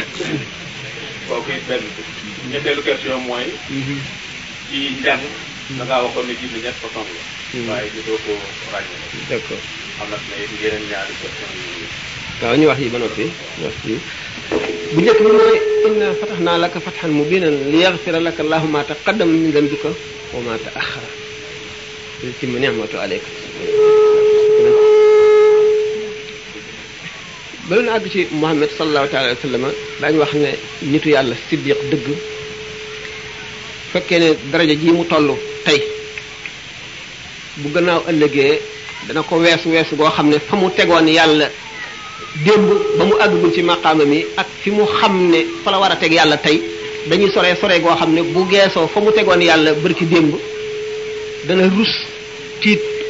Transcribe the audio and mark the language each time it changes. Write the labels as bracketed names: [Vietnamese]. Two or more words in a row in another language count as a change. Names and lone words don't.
[Wolof] kooku it benn ñetteelu question mooy ci njàng da ngaa waxoon ne jinne ñett façon la waaye ñu doo ko ràññee [French] d'accord [Wolof] am na it yeneen ñaari question yi waaw ñu wax yi ba noppi wax yi bu njëkk bi mooy [Arabic] إنا فتحنا لك فتحا مبينا ليغفر لك الله ما تقدم من ذنبك وما تأخر ويتم نعمته عليك. [Wolof] bala na àgg ci Muhammad [Arabic] صلى الله عليه وسلم [Wolof] daañu wax ne nitu yàlla siddiq dëgg fekkee ne daraja ji mu toll tey bu gannaaw ëllëgee dana ko weesu goo xam ne fa mu tegoon yàlla démb ba mu àggagul ci maqaama mi ak fi mu xam ne fa la war a teg yàlla tey dañuy sore goo xam ne bu geesoo fa mu tegoon yàlla bërki démb dana rus tiit